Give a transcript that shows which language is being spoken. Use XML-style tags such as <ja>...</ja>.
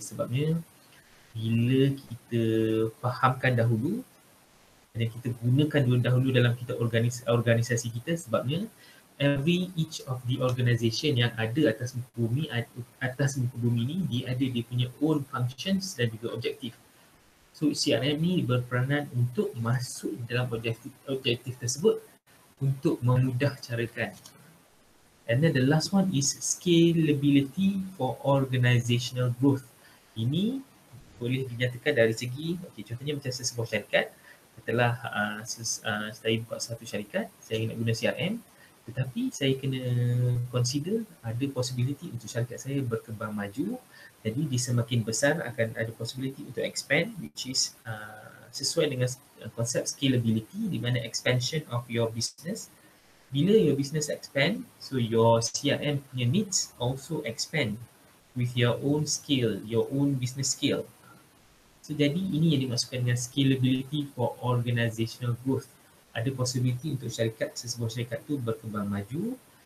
<ms>Sebabnya bila kita fahamkan dahulu dan kita gunakan dahulu dalam kita organisasi kita, sebabnya</ms> <en>each of the organisation</en> <ms>yang ada atas muka bumi ni, dia ada dia punya</ms> <en>own functions</en> <ms>dan juga objektif. So CRM ni berperanan untuk masuk dalam objektif tersebut untuk memudah carakan.</ms> <en>And then the last one is scalability for organizational growth.</en> <ms>Ini boleh dinyatakan dari segi, contohnya macam sesebuah syarikat, setelah saya buka satu syarikat, saya nak guna CRM, tetapi saya kena consider ada possibility untuk syarikat saya berkembang maju. Jadi dia semakin besar akan ada possibility untuk expand,</ms> <en>which is</en> <ms>sesuai dengan konsep scalability, di mana</ms> <en>expansion of your business.</en> <ms>Bila</ms> <en>your business expand, so your CRM</en> <ms>punya</ms> <en>needs also expand with your own scale, your own business scale.</en> <ms>So jadi ini yang dimaksudkan dengan scalability for organizational growth. Ada possibility untuk sesebuah syarikat tu berkembang maju.</ms>